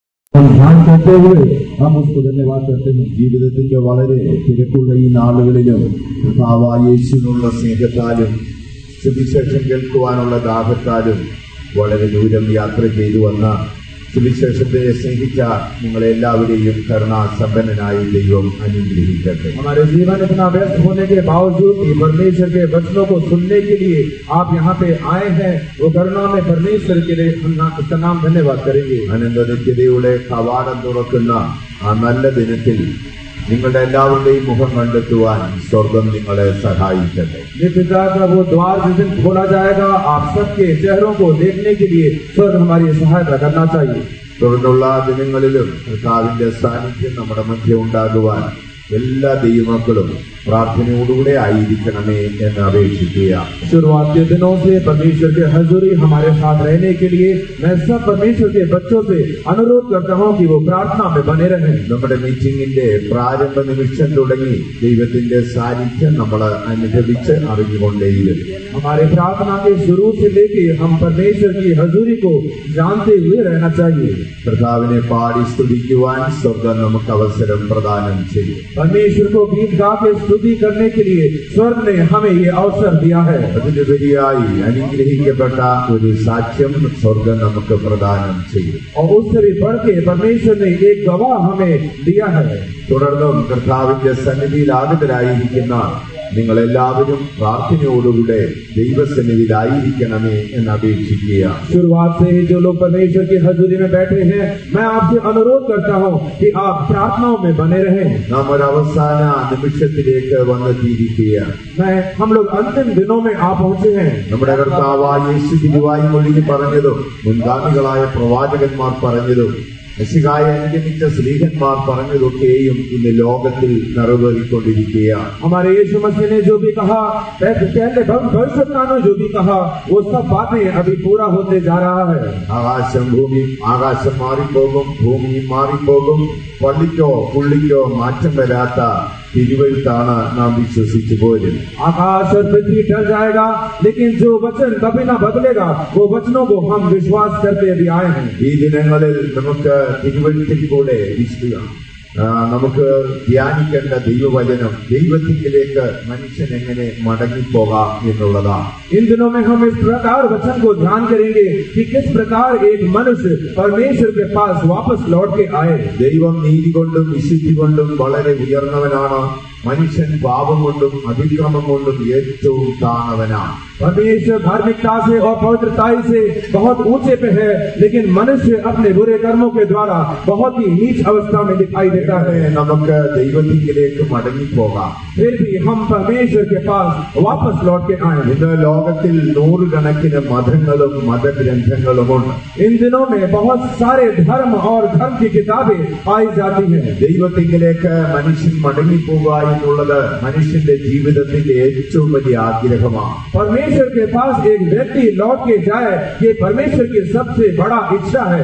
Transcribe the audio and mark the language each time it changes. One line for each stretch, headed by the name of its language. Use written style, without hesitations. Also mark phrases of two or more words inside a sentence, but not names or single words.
Hindi: ध्यान करते हुए हम उसको धन्यवाद करते हैं.
Malayalam: ജീവിതത്തിന്റെ വളരെ തിരക്കുള്ള ഈ നാളുകളിലും കർത്താവായ യേശുവിനുള്ള സ്നേഹത്താലും സുവിശേഷം കേൾക്കുവാനുള്ള ദാഹത്താലും വളരെ ദൂരം യാത്ര ചെയ്തു വന്ന സുവിശേഷത്തെ സ്നേഹിച്ച നിങ്ങളെല്ലാവരെയും കരുണാസമ്പന്നനായ ദൈവം അനുഗ്രഹിക്കട്ടെ.
Hindi: हमारे जीवन इतना व्यस्त होने के बावजूद भी परमेश्वर के वचनों को सुनने के लिए आप यहाँ पे आए हैं, वो करुणा में परमेश्वर के लिए हम उसका नाम धन्यवाद करेंगे.
Malayalam: അനന്തനിത്യതയുടെ കവാടം തുറക്കുന്ന ആ നല്ല ദിനത്തിൽ നിങ്ങളുടെ എല്ലാവരുടെയും മുഖം കണ്ടെത്തുവാൻ സ്വർഗം നിങ്ങളെ സഹായിക്കട്ടെ.
Hindi: नित्यता का वो द्वार जिस दिन खोला जाएगा, आप सबके चेहरों को देखने के लिए स्वर्ग हमारी सहायता करना चाहिए.
Malayalam: തുടർന്നുള്ള ദിനങ്ങളിലും കർത്താവിന്റെ സാന്നിധ്യം നമ്മുടെ മധ്യ ഉണ്ടാകുവാൻ എല്ലാ ദൈവമക്കളും പ്രാർത്ഥനയോടുകൂടെ ആയിരിക്കണമേ എന്ന് അപേക്ഷിക്കുക.
Hindi: शुरुआत के दिनों से परमेश्वर के हजूरी हमारे साथ रहने के लिए मैं सब परमेश्वर के बच्चों से अनुरोध करता हूँ कि वो प्रार्थना में बने रहें.
Malayalam: നമ്മുടെ മീറ്റിംഗിന്റെ പ്രാരംഭ നിമിഷം തുടങ്ങി ദൈവത്തിന്റെ സാന്നിധ്യം നമ്മൾ അനുഭവിച്ച് അറിഞ്ഞുകൊണ്ടേയിരുന്നു.
Hindi: हमारे प्रार्थना के शुरू से लेके हम परमेश्वर की हजूरी को जानते हुए रहना चाहिए.
Malayalam: കർത്താവിനെ പാടി സ്തുതിക്കുവാൻ സ്വർഗം നമുക്ക് അവസരം പ്രദാനം ചെയ്യും.
Hindi: परमेश्वर को गीत गा के स्तुति करने के लिए स्वर्ग ने हमें ये अवसर दिया है.
Malayalam: അതിലുപരിയായി അനുഗ്രഹിക്കപ്പെട്ട ഒരു സാക്ഷ്യം സ്വർഗം നമുക്ക് പ്രദാനം ചെയ്യും.
Hindi: और उससे भी बढ़ के परमेश्वर ने एक गवाह हमें दिया है.
Malayalam: തുടർന്നും കർത്താവിന്റെ സന്നിധിയിൽ ആഗതരായിരിക്കുന്ന നിങ്ങളെല്ലാവരും പ്രാർത്ഥനയോടുകൂടെ ദൈവസന്നിധിയിലായിരിക്കണമേ എന്ന് അപേക്ഷിക്കുക.
Hindi: शुरुआत से ही जो लोग परमेश्वर की हजूरी में बैठे हैं, मैं आपसे अनुरोध करता हूं कि आप प्रार्थनाओं में बने रहें.
Malayalam: നാം ഒരു അവസാന നിമിഷത്തിലേക്ക് വന്നെത്തിയിരിക്കുക.
Hindi: हम लोग अंतिम दिनों में आ पहुंचे हैं.
Malayalam: നമ്മുടെ കർത്താവായ യേശു തിരുവായി മൊഴിഞ്ഞ് പറഞ്ഞതും മുൻഗാമികളായ പ്രവാചകന്മാർ പറഞ്ഞതും മെസ്സിഹായെ അനുഗമിച്ച സ്ലീഹന്മാർ പറഞ്ഞതൊക്കെയും ഇന്ന് ലോകത്തിൽ നിറവേറിക്കൊണ്ടിരിക്കുകയാണ്.
Hindi: हमारे यीशु मसीह ने जो भी कहा, पहले भविष्यवक्ताओं ने जो भी कहा, वो सब बातें अभी पूरा होते जा रहा है.
Malayalam: ആകാശം മാറിപ്പോകും, ഭൂമിയും മാറിപ്പോകും, പള്ളിക്കോ പുള്ളിക്കോ മാറ്റം വരാത്ത തിരുവഴുത്താണ് നാം വിശ്വസിച്ചു പോരും.
Hindi: आकाश और पृथ्वी टल जाएगा, लेकिन जो वचन कभी ना बदलेगा, वो वचनों को हम विश्वास करते अभी आए हैं.
Malayalam: ഈ ദിനങ്ങളിൽ നമുക്ക് തിരുവഴുത്തിൽ കൂടെ നമുക്ക് ധ്യാനിക്കേണ്ട ദൈവവചനം ദൈവത്തിലേക്ക് മനുഷ്യൻ എങ്ങനെ മടങ്ങിപ്പോകാം എന്നുള്ളതാണ്.
Hindi: इन दिनों में हम इस प्रकार वचन को ध्यान करेंगे कि किस प्रकार एक मनुष्य परमेश्वर के पास वापस लौट के आए.
Malayalam: ദൈവം നീതി കൊണ്ടും വിശുദ്ധി കൊണ്ടും വളരെ ഉയർന്നവനാണ്. മനുഷ്യൻ പാപം കൊണ്ടും അതിക്രമം കൊണ്ടും ഏറ്റവും താണവനാണ്.
Hindi: परमेश्वर धार्मिकता से और पवित्रताई से बहुत ऊंचे पे है, लेकिन मनुष्य अपने बुरे कर्मों के द्वारा बहुत ही नीच अवस्था में दिखाई देता है.
Malayalam: നമുക്ക് ദൈവത്തിലേക്ക് മടങ്ങിപ്പോകാം.
Hindi: फिर भी हम परमेश्वर के पास वापस लौट के आए.
Malayalam: ഇന്ന് ലോകത്തിൽ നൂറുകണക്കിന് മതങ്ങളും മതഗ്രന്ഥങ്ങളുമുണ്ട്.
Hindi: इन दिनों में बहुत सारे धर्म और धर्म की किताबें पाई जाती हैं.
Malayalam: ദൈവത്തിലേക്ക് മനുഷ്യൻ മടങ്ങിപ്പോകുക എന്നുള്ളത് മനുഷ്യന്റെ ജീവിതത്തിന്റെ ഏറ്റവും വലിയ ആഗ്രഹമാണ്.
Hindi: परमेश्वर के पास एक व्यक्ति लौट के जाए, ये परमेश्वर की सबसे बड़ा इच्छा है.